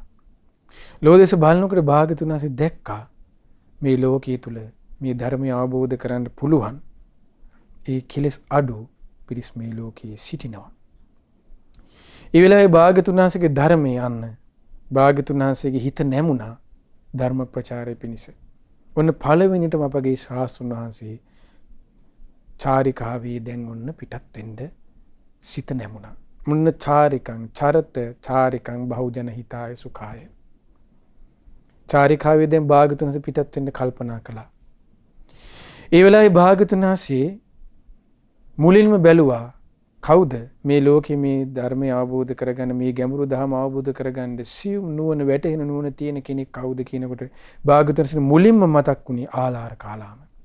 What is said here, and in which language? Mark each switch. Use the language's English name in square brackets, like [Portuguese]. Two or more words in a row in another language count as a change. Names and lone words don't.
[Sinhala] ලෝකෙස බලනකොට භාග්‍යතුන් වහන්සේ දැක්කා මේ ලෝකයේ තුල මේ ධර්මය අවබෝධ කරගන්න පුළුවන් ඒ කෙලෙස් අඩු පිරිස් මේ ලෝකයේ සිටිනවා. ඒ වෙලාවේ භාග්‍යතුන් වහන්සේගේ ධර්මයේ යන්න භාග්‍යතුන් වහන්සේගේ හිත නැමුණා ධර්ම ප්‍රචාරය පිණිස. ඔන්න පළවෙනිටම අපගේ ශාස්ත්‍රඥ වහන්සේ චාරිකාවේ දැන් ඔන්න පිටත් වෙන්න සිත නැමුණා. [Pali] මුන්න චාරිකං චරත චාරිකං බහුජන හිතාය සුඛාය. [Sinhala] චාරිකාවේ දැන් භාග්‍යතුන් වහන්සේ පිටත් වෙන්න කල්පනා කළා. ඒ වෙලාවේ භාග්‍යතුන් වහන්සේ මුලින්ම බැලුවා කවුද මේ ලෝකේ මේ ධර්මය අවබෝධ කරගන්න මේ ගැඹුරු ධර්ම අවබෝධ කරගන්න සියුම් නුවණ වැටහෙන නුවණ තියෙන කෙනෙක් කවුද කියනකොට භාග්‍යවතුන් වහන්සේ මුලින්ම මතක් වුණේ ආලාර කාලාම.